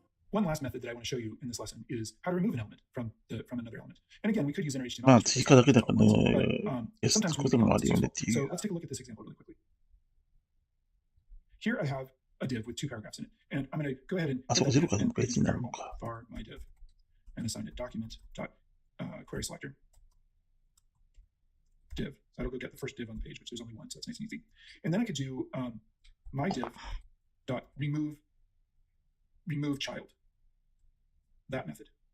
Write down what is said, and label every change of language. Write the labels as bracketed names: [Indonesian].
[English] One last method that I want to show you in this lesson is how to remove an element from another element. And again, we could use inner HTML. [Japanese] まあ、追加だけだからね、 [English] sometimes [Japanese] つくこともあるよねっていう。 [English] So let's take a look at this example really quickly. Here I have a div with two paragraphs in it, and I'm going to go ahead and var my div and assign it document dot query selector div. That'll go get the first div on the page, which there's only one, so that's nice and easy. And then I could do my div dot remove child. That method.